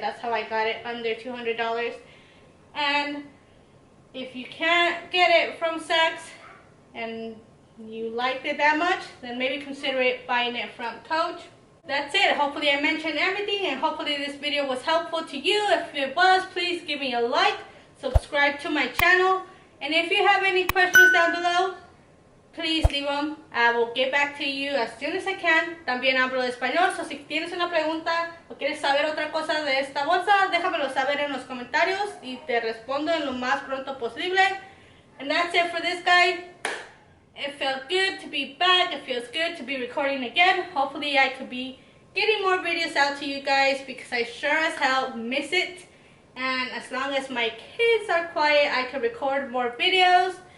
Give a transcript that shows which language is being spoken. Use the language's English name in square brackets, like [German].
[English] That's how I got it under $200. And if you can't get it from Saks and you liked it that much, then maybe consider buying it from Coach. That's it. Hopefully I mentioned everything, and hopefully this video was helpful to you. If it was, please give me a like, subscribe to my channel, and if you have any questions down below, please leave them. I will get back to you as soon as I can. [Spanish] También hablo español, so si tienes una pregunta o quieres saber otra cosa de esta bolsa, déjamelo saber en los comentarios y te respondo en lo más pronto posible. [English] And that's it for this guide. It felt good to be back. It feels good to be recording again. Hopefully I could be getting more videos out to you guys because I sure as hell miss it. And as long as my kids are quiet, I can record more videos.